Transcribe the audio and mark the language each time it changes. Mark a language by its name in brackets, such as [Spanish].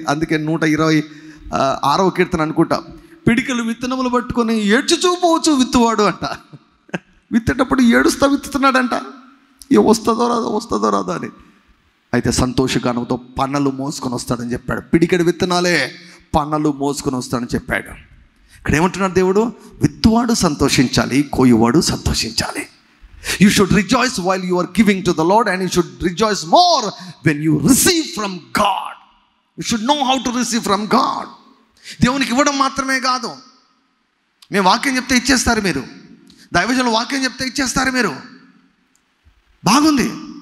[Telugu] అందుకే 126వ కీర్తన అనుకుంటా, పిడికలు విత్తనములు పట్టుకొని ఏడ్చుచూ పోవచ్చు విత్తువాడు అంట. విత్తేటప్పుడు ఏడుస్తా విత్తుతున్నాడంట, వస్తుందో రాదో అని. అయితే సంతోషగానంతో పన్నలు మోసుకొని వస్తాడని చెప్పాడు. పిడికెడు విత్తనాలే పన్నలు మోసుకొని వస్తాడని చెప్పాడు. ఇక్కడ ఏమంటున్నాడు దేవుడు? విత్తువాడు సంతోషించాలి, కోయువాడు సంతోషించాలి. [English] You should rejoice while you are giving to the Lord, and you should rejoice more when you receive from God. You should know how to receive from God. [Telugu] దేవునికి ఇవ్వడం మాత్రమే కాదు. మేము వాక్యం చెప్తే ఇచ్చేస్తారు మీరు, దైవజనులు వాక్యం చెప్తే ఇచ్చేస్తారు మీరు, బాగుంది.